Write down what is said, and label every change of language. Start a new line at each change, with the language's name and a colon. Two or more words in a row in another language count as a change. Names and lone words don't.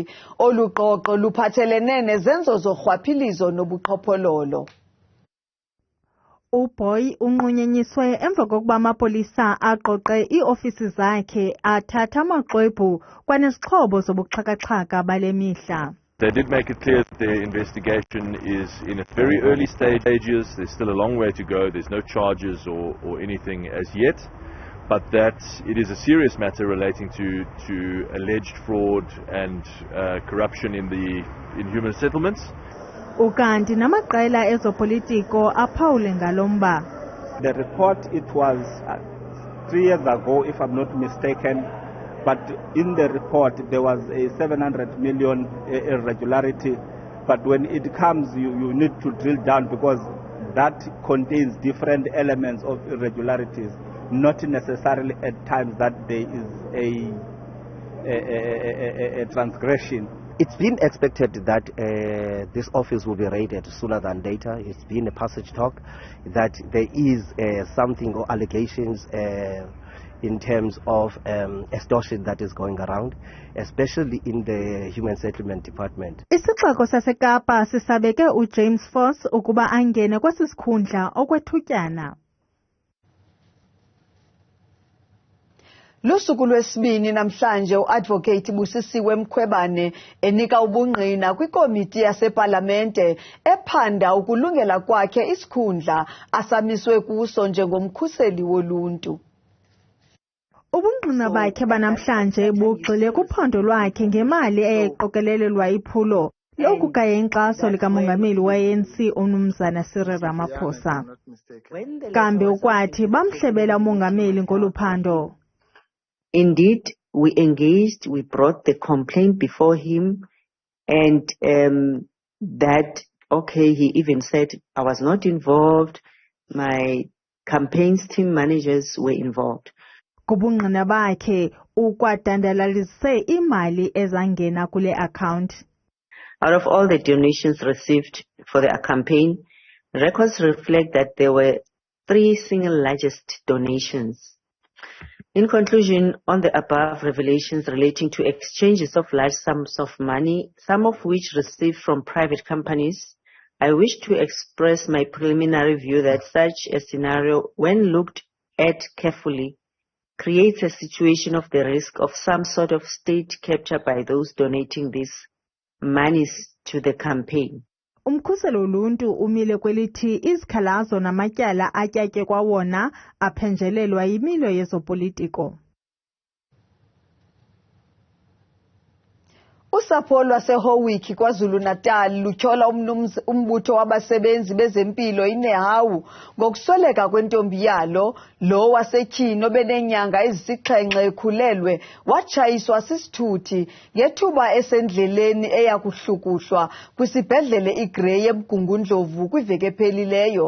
Xhosa: Olu qoqo luphathelene nezenzo zorhwaphilizo nobuqhophololo. uBoy unqunyanyiswe emva kokuba amapolisa aqoqe iofisi zakhe athatha amaxwebhu kwanesixhobo zobuxhakaxhaka bale mihla.
English: They did make it clear that their investigation is in its very early stages. There's still a long way to go. There's no charges or anything as yet, but that it is a serious matter relating to alleged fraud and corruption in human settlements.
Xhosa: ukanti namaqela ezopolitiko aphawule ngalomba.
English: The report, it was 3 years ago, if I'm not mistaken, but in the report there was a 700 million irregularity. But when it comes, you need to drill down because that contains different elements of irregularities, not necessarily at times that there is a transgression. It's been expected that this office will be raided sooner than later. It's been a passage talk that there is something or allegations in terms of extortion that is going around, especially in the Human Settlement Department.
Xhosa: Isixeko saseKapa sisabeke uJames Foss ukuba angene kwesi sikhundla okwethutyana. Lusuku lwesibini namhlanje uadvocate Busisiwe Mkhwebane enika ubungqina kwikomiti yasepalamente ephanda ukulungela kwakhe isikhundla asamiswe kuso njengomkhuseli woluntu. Ubungqina bakhe banamhlanje bugxile kuphondo lwakhe ngemali eyayiqokelelelwa iphulo lokugaya inkxaso likamongameli we-ANC uMnumzana Cyril Ramaphosa. Kambe ukwathi bamhlebela umongameli ngoluphando.
English: Indeed, we engaged, we brought the complaint before him, and that, okay, he even said, I was not involved, my campaigns team managers were involved.
Xhosa: Kubungqina bakhe ukwadandalalise imali ezangena kule account.
English: Out of all the donations received for the campaign, records reflect that there were 3 single largest donations. In conclusion, on the above revelations relating to exchanges of large sums of money, some of which received from private companies, I wish to express my preliminary view that such a scenario, when looked at carefully, creates a situation of the risk of some sort of state capture by those donating these monies to the campaign.
Xhosa: Umkhuseli woluntu umile kwelithi izikhalazo namatyala atyatye kwawona aphenjelelwa yimilo yezopolitiko. Usapho lwaseHowick KwaZulu-Natal lutyhola umbutho wabasebenzi bezempilo iNehawu ngokusweleka kwentombi yalo, lo wasetyhini obenenyanga ezisixhenxe ekhulelwe watshayiswa sisithuthi ngethuba esendleleni eyakuhlukuhlwa kwisibhedlele iGrey eMgungundlovu kwiveki ephelileyo.